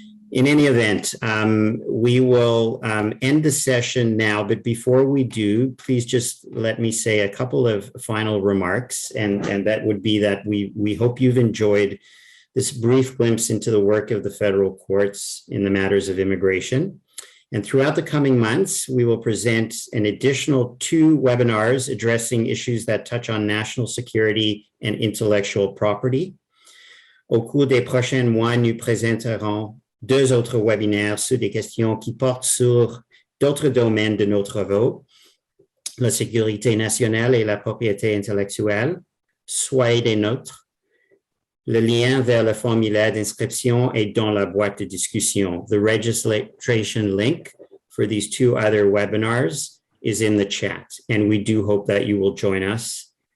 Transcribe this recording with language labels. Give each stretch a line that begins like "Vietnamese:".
English: In any event, we will end the session now, but before we do, please just let me say a couple of final remarks, and that would be that we hope you've enjoyed this brief glimpse into the work of the federal courts in the matters of immigration. And throughout the coming months, we will present an additional 2 webinars addressing issues that touch on national security and intellectual property.
French: Au cours des prochains mois, nous présenterons 2 autres webinaires sur des questions qui portent sur d'autres domaines de nos travaux, la sécurité nationale et la propriété intellectuelle. Soyez des nôtres. Le lien vers le formulaire d'inscription est dans la boîte de discussion.
English: The registration link for these 2 other webinars is in the chat, and we do hope that you will join us.